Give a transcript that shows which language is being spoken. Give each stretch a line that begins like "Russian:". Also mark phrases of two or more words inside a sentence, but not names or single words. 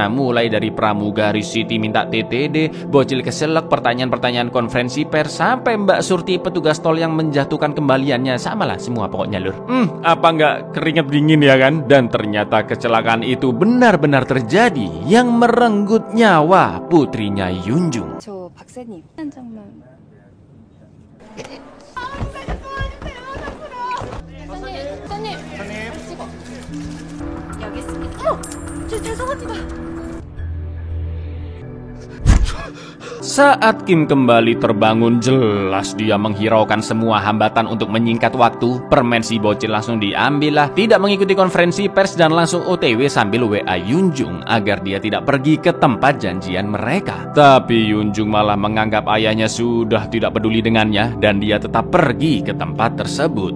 Indonesian: Mulai dari pramugari Siti minta TTD, bocil keselak, pertanyaan-pertanyaan konferensi pers, sampai Mbak Surti petugas tol yang menjatuhkan kembaliannya. Samalah semua pokoknya, Lur. Apa nggak keringet dingin ya kan? Dan ternyata kecelakaan itu benar-benar terjadi yang merenggut nyawa putrinya Yunjung.
Korean: 저 박사님 한 장만. 박사님 찍어. 여기 있습니다. 죄송합니다.
Indonesian: Saat Kim kembali terbangun, jelas dia menghiraukan semua hambatan untuk menyingkat waktu. Permen si bocil langsung diambil lah, tidak mengikuti konferensi pers dan langsung OTW sambil WA Yunjung agar dia tidak pergi ke tempat janjian mereka. Tapi Yunjung malah menganggap ayahnya sudah tidak peduli dengannya dan dia tetap pergi ke tempat tersebut.